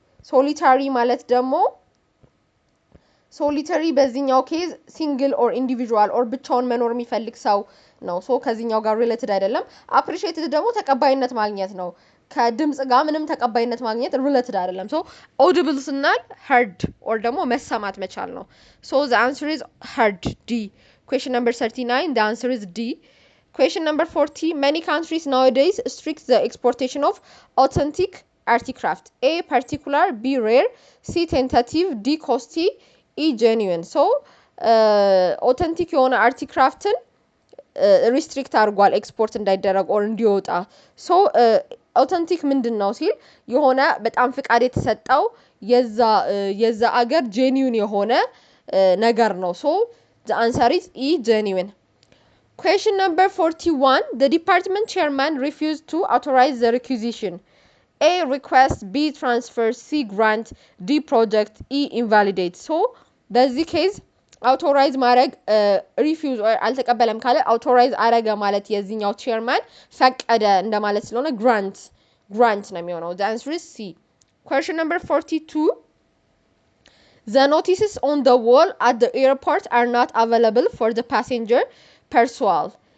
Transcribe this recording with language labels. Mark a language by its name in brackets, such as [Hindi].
[Amharic] ሶሊታሪ ማለት ደግሞ ሶሊተሪ በዚህኛው ኬዝ ሲንግል ኦር ኢንዲቪጁዋል ኦር ብቻውን መኖር የሚፈልግ ሰው ነው። ሶ ከዚህኛው ጋር ሪሌትድ አይደለም። አፕሪሺየትድ ደግሞ ተቀባይነት ማግኘት ነው። ከድምጽ ጋር ምንም ተቀባይነት ማግኘት ሪሌትድ አይደለም። ሶ ኦዲብል ስናል heard ኦር ደግሞ መሰማት መቻል ነው። ሶ [English] the answer is heard D. Question number 39, the answer is D. Question number 40, many countries nowadays restrict the exportation of authentic articraft. A. particular, B. rare, C. tentative, D. costly, E. genuine. So authentic [Amharic] የሆነ አርቲክራፍትን ሪስትሪክት አድርጓል ኤክስፖርት እንዳይደረግ ኦር እንዲወጣ። ሶ አውተንቲክ ምንድን ነው ሲል የሆነ በጣም ፍቃድ የተሰጠው የዛ አገር ጄኒውን የሆነ ነገር ነው። ሶ [English] the answer is E, genuine. Question number 41. The department chairman refused to authorize the requisition. A, request, B, transfer, C, grant, D, project, E, invalidate. [Amharic] So በዚህ ኬዝ አውቶራይዝ ማድረግ ሪፊውዝ አልተቀበለም ካለ አውቶራይዝ አረገ ማለት የዚህኛው ቼርማን ፈቀደ እንደማለት ስለሆነ ግራንት ነው የሚሆነው። [English] the answer is C. Question number 42. The notices on the wall at the airport are not available for the passenger perusal.